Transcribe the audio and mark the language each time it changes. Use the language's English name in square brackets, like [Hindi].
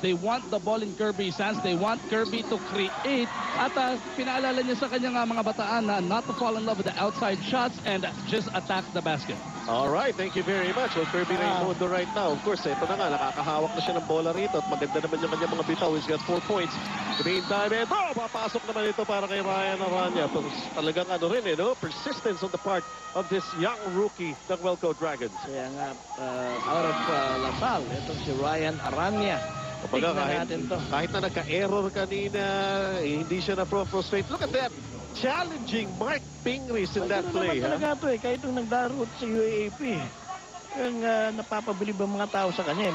[English] They want the ball in Kirby's hands. They want Kirby to create. [Filipino] At pinaalala niya sa kanyang mga bataan na [English] not to fall in love with the outside shots and just attack the basket. All right, thank you very much. Well, Kirby Raimundo right now. [Filipino] Of course, ito na nga, nakakahawak na siya ng bola rito at maganda naman yung kanyang mga bitaw. [English] He's got 4 points. Meantime, [Filipino] papasok naman ito para kay Ryan Aranya. Talagang ano rin no? [English] Persistence on the part of this young rookie ng Welco Dragons. [Filipino] Kaya nga, [English] out of [Filipino] Lasal, itong si Ryan Aranya. Kapag kahit na nagka-error kanina, hindi siya na-frustrate. [English] Look at that. Challenging Mark Fingris in that play. [Filipino] Talaga ito eh, kahit nung nagdarot sa UAAP. Yung napapabilib ang mga tao sa kanya eh.